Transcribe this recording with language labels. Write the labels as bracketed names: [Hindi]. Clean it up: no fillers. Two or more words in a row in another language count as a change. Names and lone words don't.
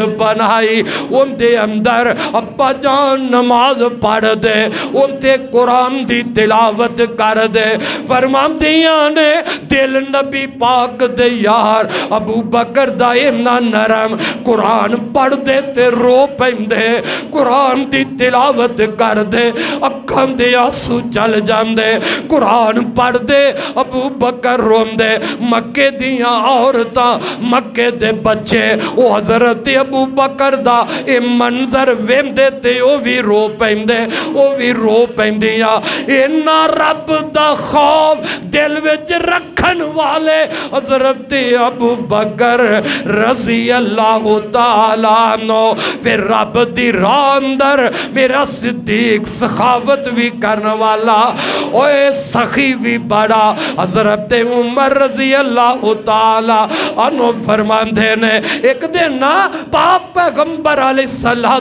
[Punjabi] بنائی، ان دے اندر ابا جان نماز پڑھ دے، ان تے قرآن دی تلاوت کر دے، فرمان دیا نے دل نبی پاک دے یار ابو بکر دا اینا نرم، قرآن پڑھ دے تے رو پہندے، قرآن دی تلاوت کر دے، اکھاں دے آنسو چل جاندے، قرآن پڑھ دے ابو بکر روم دے، مکے دیاں عورتاں مکے دے بچے او حضرت ابو بکر دا اے منظر ویم دے تے او بھی رو پہندے، او بھی رو پہندیاں، اینا رب دا خوف دل وچ رکھن والے حضرت ابو بکر [Arabic] رضی اللہ تعالیٰ عنہ، [Punjabi] پھر رب دی راہ اندر میرا صدیق سخاوت بھی کرنے والا، اوے سخی بھی بڑا، حضرت عمر [Arabic] رضی اللہ تعالیٰ عنہ [Punjabi] فرمان دینے ایک دن پاک پیغمبر علیہ